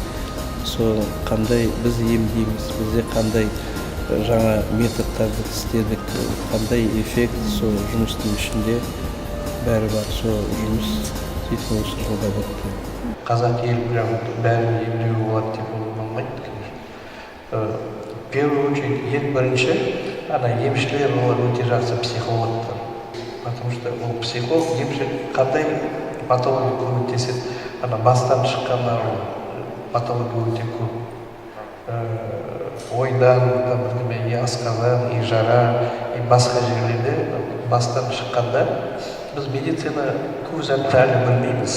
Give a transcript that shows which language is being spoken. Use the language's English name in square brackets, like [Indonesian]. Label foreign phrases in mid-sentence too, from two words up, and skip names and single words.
[Kazakh] Сол қандай біз емдейміз, бізде қандай жаңа методтарды істедік, қандай эффект сол жұмыстың ішінде бәрі бар. Сол жұмыс сөйтіп осы жылда бітті. Қазақ елі бәрін емдеуге болады деп болмайды, [Russian] конечно. В первую очередь, [Kazakh] ең бірінші, емшілер олар өте жақсы психологтар. [Russian] Потому что [Kazakh] ол психолог, емші қандай патология көмектеседі, бастан шыққанда патология өте көп. Ойдан, и асқазан, и жара, и басқа жерлерде бастан шыққанда біз медицина көп затты әлі білмейміз.